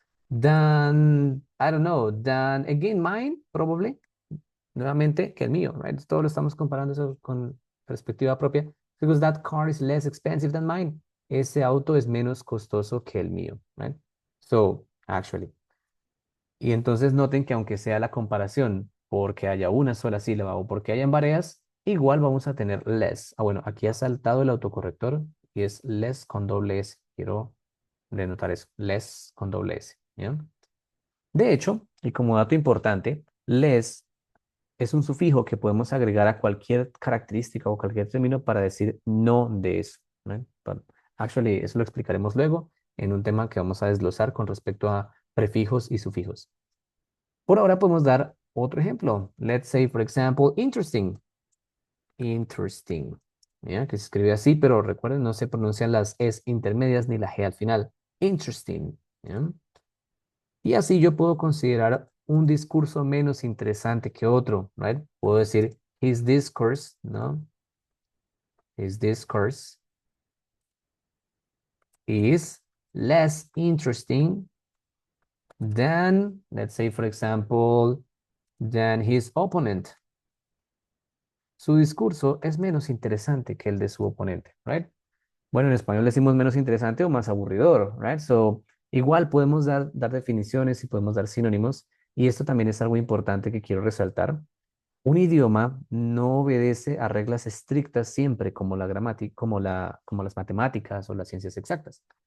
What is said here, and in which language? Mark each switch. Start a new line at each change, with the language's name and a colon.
English: Than, I don't know, than, again, mine, probably.
Spanish: Nuevamente que el mío,
English: right?
Spanish: Todo lo estamos comparando eso con perspectiva propia.
English: Because that car is less expensive than mine.
Spanish: Ese auto es menos costoso que el mío,
English: right? So, actually.
Spanish: Y entonces noten que aunque sea la comparación porque haya una sola sílaba o porque hayan varias, igual vamos a tener less. Ah, bueno, aquí ha saltado el autocorrector y es less con doble S. Quiero denotar eso. Less con doble S. ¿Ya? De hecho, y como dato importante, less es un sufijo que podemos agregar a cualquier característica o cualquier término para decir no de eso, ¿no? Actually, eso lo explicaremos luego en un tema que vamos a desglosar con respecto a prefijos y sufijos. Por ahora podemos dar otro ejemplo.
English: Let's say, for example, interesting. Interesting. ¿Ya?
Spanish: Que se escribe así, pero recuerden, no se pronuncian las S intermedias ni la G al final. Interesting. ¿Ya? Y así yo puedo considerar un discurso menos interesante que otro,
English: right?
Spanish: Puedo decir,
English: his discourse,
Spanish: ¿no?
English: His discourse is less interesting than, let's say, for example, than his opponent.
Spanish: Su discurso es menos interesante que el de su oponente,
English: right?
Spanish: Bueno, en español decimos menos interesante o más aburridor,
English: right?
Spanish: So, igual podemos dar definiciones y podemos dar sinónimos. Y esto también es algo importante que quiero resaltar. Un idioma no obedece a reglas estrictas siempre como la gramática, como las matemáticas o las ciencias exactas.